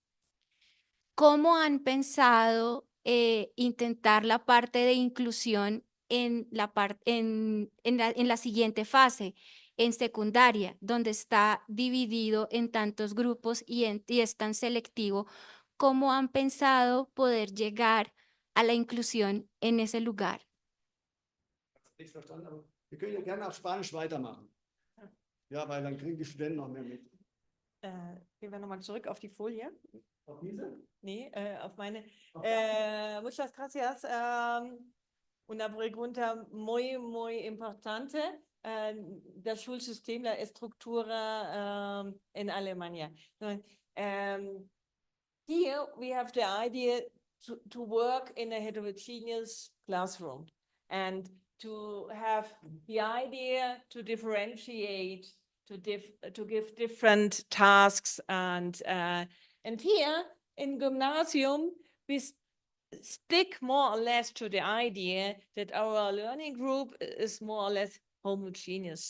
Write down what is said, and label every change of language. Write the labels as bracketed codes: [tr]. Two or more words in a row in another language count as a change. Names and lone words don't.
[es] ¿Cómo han pensado intentar la parte de inclusión en la siguiente fase, en secundaria, donde está dividido en tantos grupos y es tan selectivo? ¿Cómo han pensado poder llegar a la inclusión en ese lugar? [de] Nichts verstanden, aber wir können ja gerne auf Spanisch weitermachen. Ja, weil dann kriegen die Studenten noch mehr mit. Gehen wir nochmal zurück auf die Folie. Auf diese? Nee, auf meine. Okay. [es] Muchas gracias. Una pregunta muy importante del schulsystem, la estructura en Alemania. [en] Here we have the idea to work in a heterogeneous classroom and to have the idea to differentiate, to give different tasks. And here in Gymnasium, we stick more or less to the idea that our learning group is more or less homogeneous.